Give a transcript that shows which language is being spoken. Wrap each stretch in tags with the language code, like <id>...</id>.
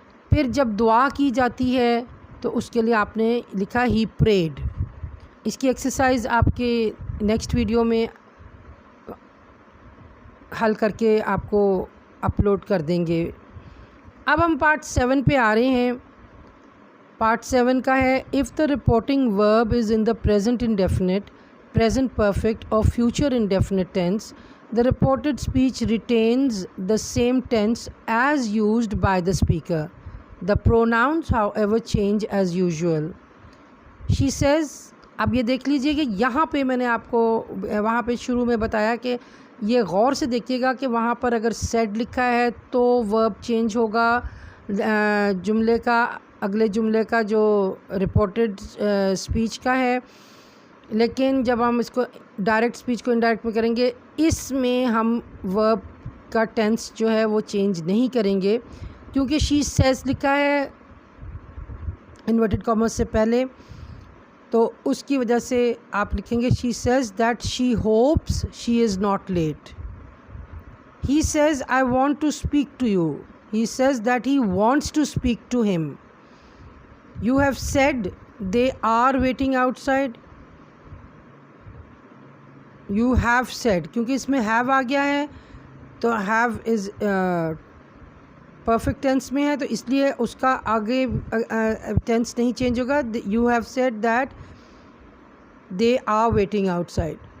<ur>پھر جب دعا کی جاتی ہے تو اس کے لیے آپ نے لکھا ہی پریڈ. اس کی ایکسرسائز آپ کے نیکسٹ ویڈیو میں حل کر کے آپ کو اپلوڈ کر دیں گے. اب ہم پارٹ 7 پہ آ رہے ہیں. پارٹ 7 کا ہے</ur> <en>if the reporting verb is in the present indefinite, present perfect or future indefinite tense, the reported speech retains the same tense as used by the speaker. The pronouns however change as usual. She says,</en> <ur>اب یہ دیکھ لیجئے کہ یہاں پہ میں نے آپ کو وہاں پہ شروع میں بتایا کہ یہ غور سے دیکھیے گا کہ وہاں پر اگر said لکھا ہے تو verb چینج ہوگا جملے کا, اگلے جملے کا جو رپورٹڈ اسپیچ کا ہے. لیکن جب ہم اس کو ڈائریکٹ اسپیچ کو انڈائریکٹ میں کریں گے, اس میں ہم ورب کا ٹینس جو ہے وہ چینج نہیں کریں گے, کیونکہ</ur> <en>She says لکھا ہے inverted commas سے پہلے, تو اس کی وجہ سے آپ لکھیں گے she says that she hopes she is not late. He says I want to speak to you. He says that he wants to speak to him. You have said they are waiting outside. You have said,</en> <ur>کیونکہ اس میں have a گیا ہے تو have is perfect tennis میں ہے، تو اس لیے اس کا آگے ٹینس نہیں چینج ہوگا.</ur> <en>You have said that they are waiting outside.</en>